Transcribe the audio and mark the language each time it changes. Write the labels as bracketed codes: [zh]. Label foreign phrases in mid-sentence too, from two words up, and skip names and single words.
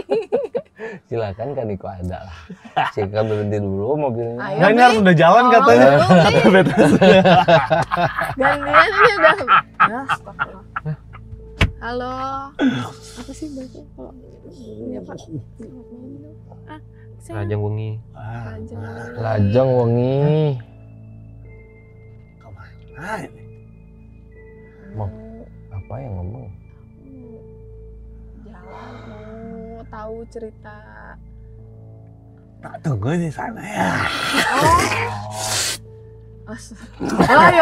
[id] Silakan kan Niko ada lah. Silakan berhenti dulu mobilnya. Ayo, Nah, ini Bi. harus udah jalan Tolong katanya. dulu, Bi. Gantian ini udah. Astagfirullah. Halo. Apa sih bahasa kalau ini apa? [jv] Lajang wengi. Lajeng wengi. [id] Kemana ini? Mau apa yang ngomong? Jalan mau tahu cerita. Tak tunggu di sana ya. Ayo.